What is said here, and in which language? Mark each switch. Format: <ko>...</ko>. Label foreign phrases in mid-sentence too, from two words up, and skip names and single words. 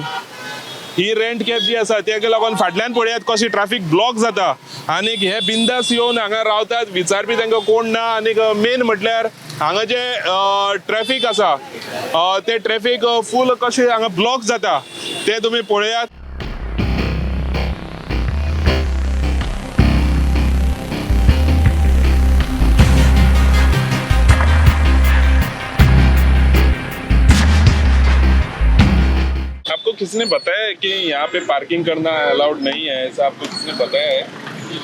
<kok>ही</kok> <en>rent cab</en> <kok>जी आसा तेका लागून फाटल्यान पळयात कशी ट्रॅफिक ब्लॉक जाता आनीक हे बिंदास येवन हांगा रावतात. विचारपी तांकां कोण ना. आनीक मेन म्हटल्यार हांगा जे ट्रॅफिक आसा ते ट्रॅफिक फूल कशें हांगा ब्लॉक जाता ते तुमी पळयात.</kok> <hi>आपको किसने बताया है कि यहाँ पे पार्किंग करना अलाउड नहीं है, ऐसा आपको किसने बताया है?</hi>